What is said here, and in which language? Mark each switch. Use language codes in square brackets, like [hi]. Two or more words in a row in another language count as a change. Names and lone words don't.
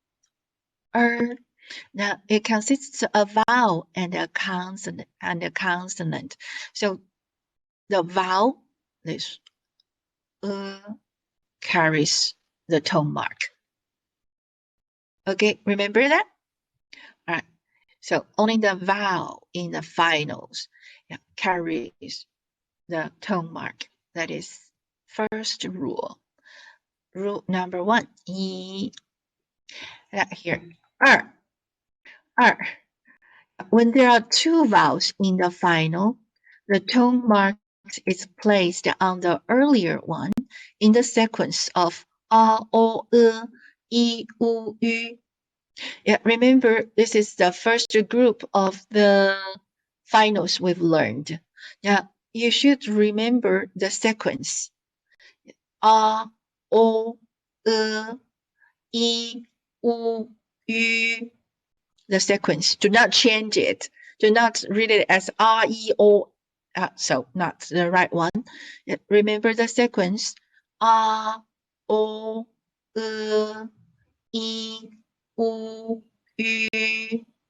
[en] now it consists of a vowel and a consonant so the vowel this carries the tone mark okay remember that all right so only the vowel in the finals carries the tone mark that is first rule number 1 here 2 when there are two vowels in the final the tone mark is placed on the earlier one in the sequence of a o e u ü remember this is the first group of the finals we've learned you should remember the sequence a o e u ü the sequence. Do not change it. Do not read it as R, E, O. So not the right one. Remember the sequence. R, O, E, U, Ü.